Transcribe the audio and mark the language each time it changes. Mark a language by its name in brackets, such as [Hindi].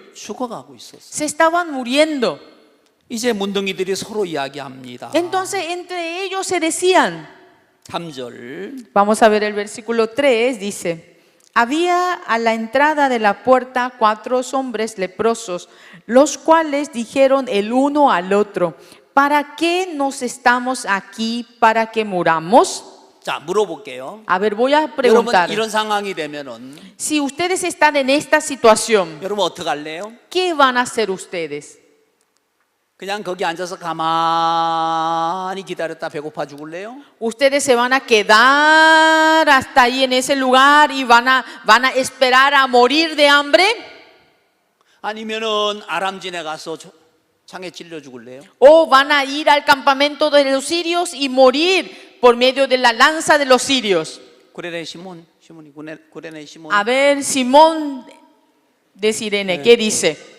[Korean] 죽어가고 있었어요. [Spanish] Se estaban muriendo. [Korean] 이제 문둥이들이 서로 이야기합니다. [Spanish] Entonces entre ellos se decían, [Korean] 3절 [Spanish] vamos a ver el versículo 3, dice, había a la entrada de la puerta 4 hombres leprosos, los cuales dijeron el uno al otro, ¿para qué nos estamos aquí? ¿Para que muramos? [Korean] 자, 물어볼게요. [Spanish] A ver, voy a [Korean] 여러분, [Spanish] preguntar, [Korean] 이런 상황이 되면은 [Spanish] si ustedes están en esta situación, [Korean] 여러분 어떡할래요? [Spanish] ¿qué van a hacer ustedes? [Korean] 그냥 거기 앉아서 가만히 기다렸다 배고파 죽을래요? [Spanish] Ustedes se van a quedar hasta ahí en ese lugar y van a esperar a morir de hambre, [Korean] 아니면은 아람진에 가서 창에 찔려 죽을래요? [Spanish] o van a ir al campamento de los sirios y morir por medio de la lanza de los sirios. [Korean] 구레네 시몬이 구레네 시몬 [Spanish] A ver, Simón de Sirene, ¿qué dice?